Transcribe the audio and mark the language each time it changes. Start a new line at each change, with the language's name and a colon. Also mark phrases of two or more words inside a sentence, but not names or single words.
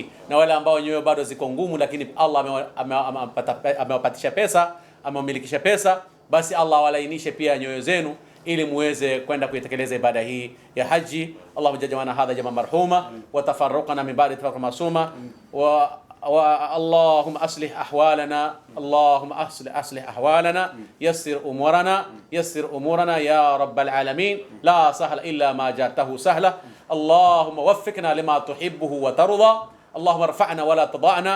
Swahili: Na wale ambao nyoyo bado ziko ngumu, lakini Allah amewapatisha pesa, amewamilikisha pesa, basi Allah awalainishe pia nyoyo zenu ili muweze kwenda kuitekeleza ibada hii ya haji.
Arabic: اللهم جعلنا هذا جمعا مرحوما وتفرقنا من بعده تفرقا معصوما و اللهم أصلح أحوالنا، اللهم أصلح أحوالنا، يسر أمورنا يا رب العالمين. لا سهل إلا ما جعلته سهلا. اللهم وفقنا لما تحبه وترضى. اللهم ارفعنا ولا تضعنا.